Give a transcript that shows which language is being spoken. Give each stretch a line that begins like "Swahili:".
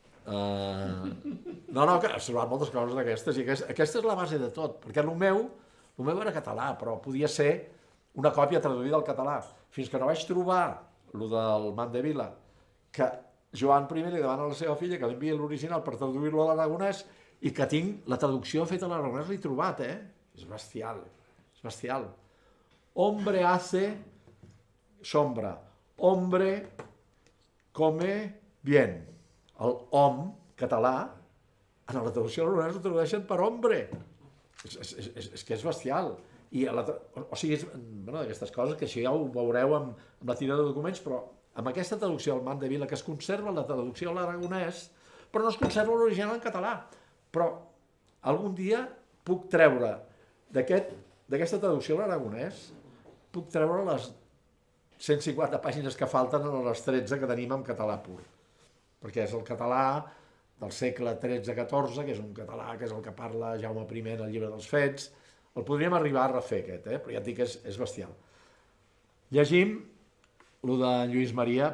Catalan: No, que has trobat moltes coses d'aquestes i aquesta és la base de tot, perquè el meu era català, però podia ser una còpia traduïda al català, fins que no vaig trobar el del Mandevila, que Joan I li demana a la seva filla que li enviï l'original per traduir-lo a l'aragonès i que tinc la traducció feta a l'aragonès, l'he trobat, És bestial, és bestial.
Spanish: Hombre hace sombra, hombre come bien.
Catalan: El hom català, en la traducció a l'aragonès ho tradueixen per hombre. És que és bestial. O sigui, és d'aquestes coses que això ja ho veureu amb la tira de documents, però amb aquesta traducció al Mandevila, que es conserva la traducció a l'aragonès, però no es conserva l'original en català. Però algun dia puc treure d'aquesta traducció a l'aragonès, puc treure les 150 pàgines que falten a les 13 que tenim en català pur. Perquè és el català del segle XIII-XIV, que és un català que és el que parla Jaume I en el llibre dels Fets. El podríem arribar a refer aquest, però ja et dic que és bestial. Llegim el de Lluís Maria.